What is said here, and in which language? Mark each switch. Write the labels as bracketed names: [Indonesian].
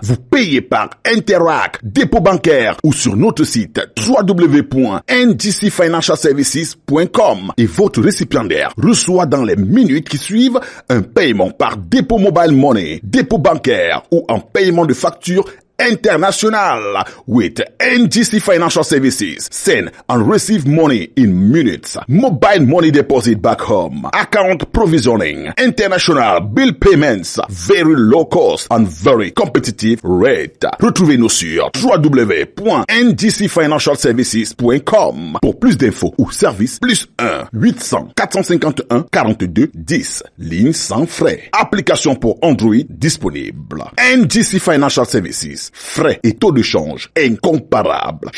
[French] Vous payez par Interac, dépôt bancaire ou sur notre site www.ngcfinancialservices.com et votre récipiendaire reçoit dans les minutes qui suivent un paiement par dépôt mobile money, dépôt bancaire ou en paiement de facture international with NGC Financial Services. [English] Send and receive money in minutes. Mobile money deposit back home. Account provisioning. International bill payments. Very low cost and very competitive rate. [French] Retrouvez-nous sur www.ngcfinancialservices.com pour plus d'infos ou services plus 1 800 451 42 10. Ligne sans frais. Application pour Android disponible. NGC Financial Services. Frais et taux de change incomparables.